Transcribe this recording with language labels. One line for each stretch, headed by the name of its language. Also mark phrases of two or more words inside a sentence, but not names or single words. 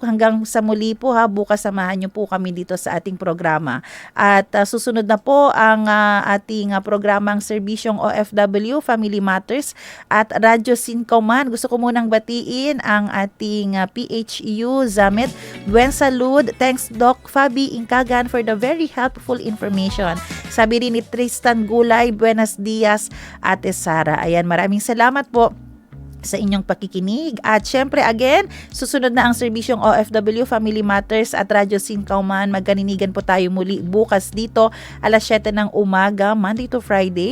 Filipino: Hanggang sa muli po ha, bukas samahan niyo po kami dito sa ating programa. At susunod na po ang ating programang Serbisyong OFW, Family Matters at Radyo Sincoman. Gusto ko munang batiin ang ating PHU Zamet.
Spanish: Buen salud.
English: Thanks Doc Fabi Inkagan for the very helpful information.
Filipino: Sabi rin ni Tristan Gulay,
Spanish: buenos dias
Filipino: Ate Sara. Ayan, maraming salamat po sa inyong pakikinig. At syempre again, susunod na ang serbisyong OFW Family Matters at Radyo Sincauman. Magkaninigan po tayo muli bukas dito alas 7 ng umaga,
English: Monday to Friday.